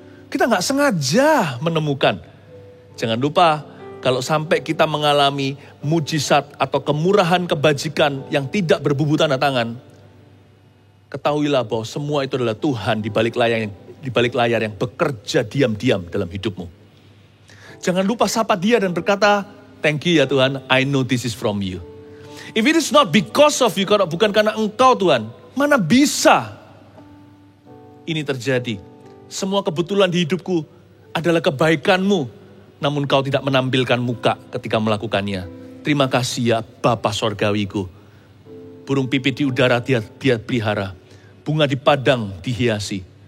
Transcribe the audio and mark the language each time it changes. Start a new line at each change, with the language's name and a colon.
Indonesian: Kita nggak sengaja menemukan. Jangan lupa, kalau sampai kita mengalami mujizat atau kemurahan kebajikan yang tidak berbubuh tanda tangan, ketahuilah bahwa semua itu adalah Tuhan di balik layar yang bekerja diam-diam dalam hidupmu. Jangan lupa sapa dia dan berkata,
English: thank you
Indonesian: ya Tuhan,
English: I know this is from you. If it is not because of you,
Indonesian: kalau bukan karena engkau Tuhan, mana bisa ini terjadi? Semua kebetulan di hidupku adalah kebaikanmu, namun kau tidak menampilkan muka ketika melakukannya. Terima kasih ya Bapa Sorgawiku. Burung pipit di udara dia pelihara, bunga di padang dihiasi.